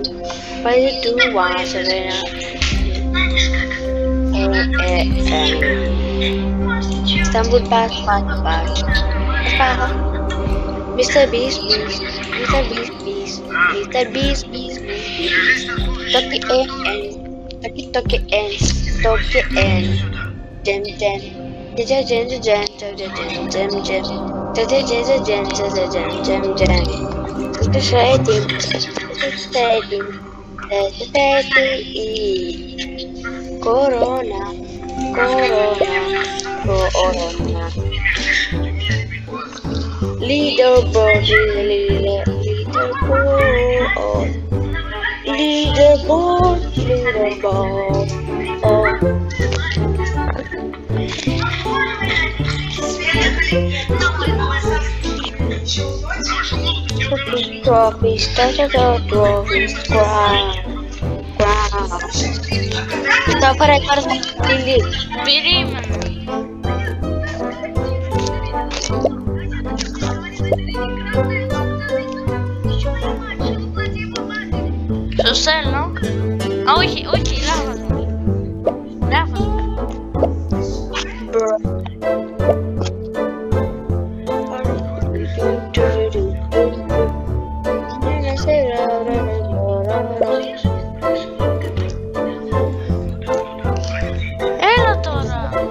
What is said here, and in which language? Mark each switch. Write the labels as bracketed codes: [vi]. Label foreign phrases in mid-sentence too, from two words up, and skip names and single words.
[en] 5, 2, 1, 7, 9. Stumble back, back, back. Mr. Beast, Beast, Mr. Beast, Beast, Mr. Beast, Beast, Beast. Toki N, Toki Toki N, Toki N. Gem, gem, gem, gem, gem, gem, gem, gem, gem, gem, gem, gem, gem. Shredding, shredding, shredding. Corona, Corona, Corona. Leaderboard, leaderboard, leaderboard, leaderboard. Trophies, trophies, ground. [es] Está para el cuarto, Lili. [el] Περίμενε. Στο στέλνω. Α, όχι, όχι, λάθος. Λάθος. Έλα τώρα.